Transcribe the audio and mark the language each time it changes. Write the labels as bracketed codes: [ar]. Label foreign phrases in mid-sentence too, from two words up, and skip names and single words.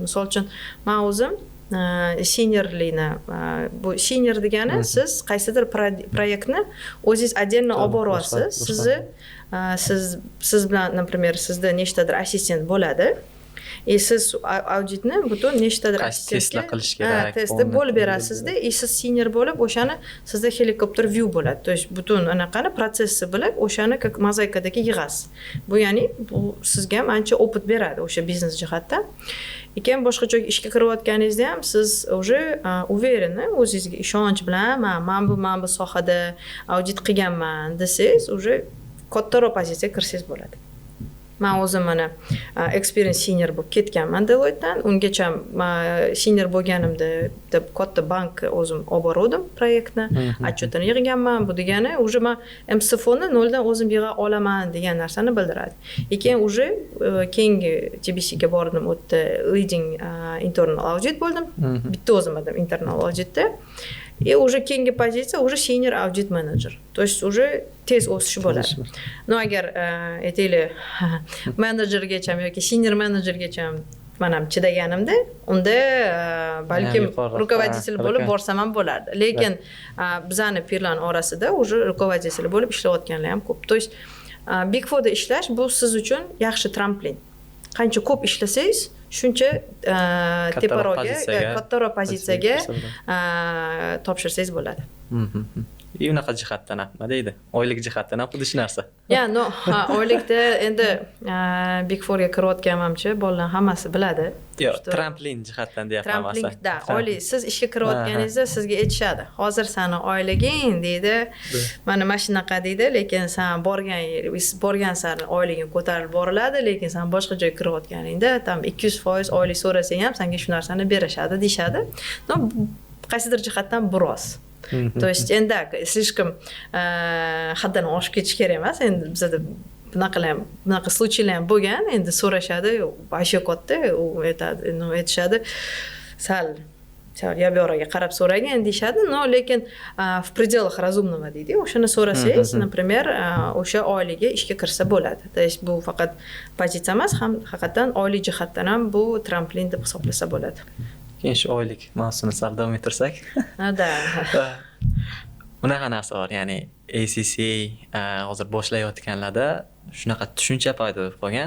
[uz] Misol uchun, men o'zim seniorlikni, bu senior degani siz qaysidir proyektni o'zingiz отдельно olib boryapsiz. Siz bilan, например, sizda nechtadir assistent bo'ladi. Siz auditni butun nechtadir assistentga qilish kerak. Testni bo'lib berasizda, siz senior bo'lib, o'shani sizda [en] helikopter view [uz] bo'ladi. [ru] То есть [uz] butun anaqani protsessi bilib, o'shani как mozaikadagi yig'asiz. Bu ya'ni bu sizga ham ancha opit beradi o'sha biznes jihatdan. Keyin boshqa joyga ishga kirayotganingizda ham siz [ru] уже уверенно, [uz] o'zingizga ishonch bilan men bu sohada audit qilganman desangiz, уже kattaroq pozitsiyaga kirsangiz bo'ladi. Men o'zim mana experience senior bo'lib ketganman Deloittedan. Ungacha senior bo'lganimda deb katta bank o'zim olib bordim proyektni, отчетini yig'ganman. Bu degani уже men MCFO'ni noldan o'zim yig'a olaman degan narsani bildiradi. Keyin уже keyingi TBCga bordim, o'tda [en] leading internal audit [uz] bo'ldim. Bitta o'zim edim [en] internal auditda. [uz] Уже keyingi pozitsiya уже [en] senior audit manager. [ru] То есть уже [uz] tez o'sish bo'ladi. No agar aytaylik menejergacha yoki senior menejergacha men ham chidaganimda, unda balkim rukovodитель bo'lib borsam ham bo'lardi. Lekin bizani pirlar orasida уже rukovodитель bo'lib ishlayotganlar ham ko'p. [ru] То есть [uz] Big Fourda ishlash bu siz uchun yaxshi tramplin. Qancha ko'p ishlasangiz, shuncha teparoqga, kattaroq pozitsiyaga topshirsangiz bo'ladi. Unaqa jihatdan nima deydi? Oylik jihatdan xuddi shu narsa. Oylikda endi Big Fourga kirayotganimcha bolalar hammasi biladi. Yo'q, tramplin jihatdan deyapman aslida. Tramplinda, oylik siz ishga kirayotganingizda sizga aytishadi. Hozir seni oyliging deydi. Mana shunaqa deydi, lekin sen borgan sari oyliging ko'tarilib boriladi, lekin sen boshqa joyga kirayotganingda tam 200% oylik so'rasang ham senga shu narsani berishadi, deyshadi. No, qaysidir jihatdan biroz. [ru] То есть [uz] endi слишком haddan oshib ketish kerak emas. Endi bizda bunaqa случайлар ham bo'lgan. Endi so'rashadi, вообще katta, u aytishadi, sal yo'q-yo'g'iga qarab so'ragan deyshadi. No, lekin [ru] в пределах разумного [uz] deydi. O'shani so'rasangiz, например, o'sha oilaga ishga kirsa bo'ladi. [ru] То есть [uz] bu faqat pozitsiya emas, ham haqiqatan oylik jihatdan ham bu tramplin deb hisoblasa bo'ladi. Keyin shu oylik mavzusini sal davom ettirsak. Unaqa narsa bor, ya'ni ACCA hozir boshlayotganlarda shunaqa tushuncha paydo bo'lib qolgan.